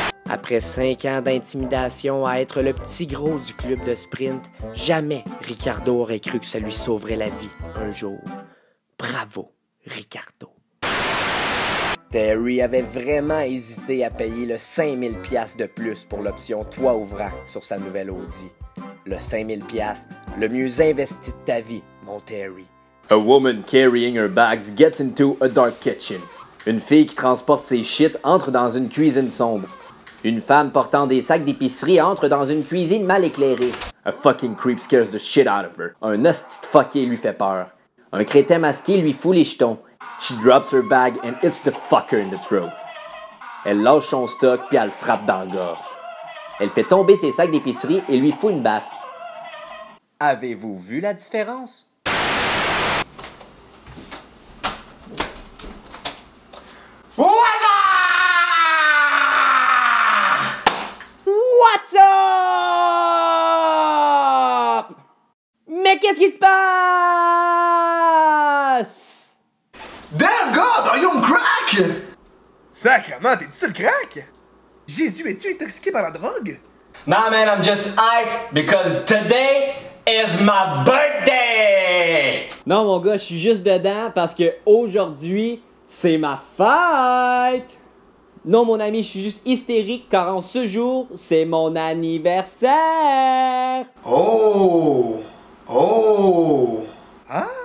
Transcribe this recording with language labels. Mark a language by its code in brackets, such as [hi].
[fr] Après 5 ans d'intimidation à être le petit gros du club de sprint, jamais Ricardo aurait cru que ça lui sauverait la vie un jour. Bravo, Ricardo. Terry avait vraiment hésité à payer le 5000 pièces de plus pour l'option toit ouvrant sur sa nouvelle Audi. Le 5000 pièces, le mieux investi de ta vie, mon Terry. [en] A woman carrying her bags gets into a dark kitchen. [fr] Une fille qui transporte ses shit entre dans une cuisine sombre. Une femme portant des sacs d'épicerie entre dans une cuisine mal éclairée. [en] A fucking creep scares the shit out of her. [fr] Un hostie de fucké lui fait peur. Un crétin masqué lui fout les jetons. [en] She drops her bag and hits the fucker in the throat. [fr] Elle lâche son stock puis elle frappe dans la gorge. Elle fait tomber ses sacs d'épicerie et lui fout une baffe. Avez-vous vu la différence? [en] What's up? [fr] Mais qu'est-ce qui se passe? [en] Damn God, are you on crack? [fr] Sacrement, t'es-tu sur le crack? Jésus, es-tu intoxiqué par la drogue? [en] Nah man, I'm just hyped because today is my birthday! [fr] Non mon gars, je suis juste dedans parce que aujourd'hui, c'est ma fête! Non mon ami, je suis juste hystérique car en ce jour, c'est mon anniversaire! Oh! Oh! Ah!